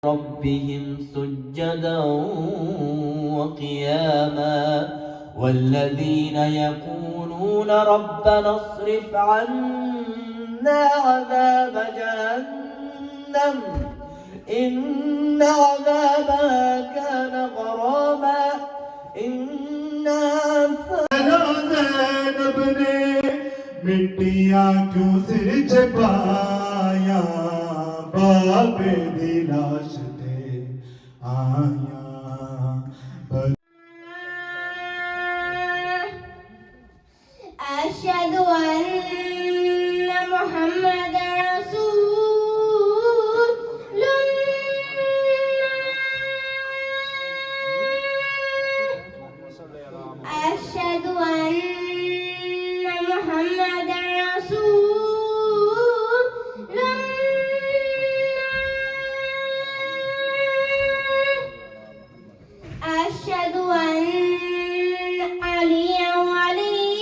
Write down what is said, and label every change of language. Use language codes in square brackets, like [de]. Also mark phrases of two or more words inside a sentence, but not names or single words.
[ar] ربهم سجدا وقياما والذين يقولون ربنا اصرف عنا عذاب جهنم إن عذابها كان غراما [pa] إنها زینب نے مٹیاں کیوں سر چھپایا باب دی لاش تے آیا [ar] أشهد أن محمد رسول الله أشهد أن محمد رسول الله أشهد أن عليا ولي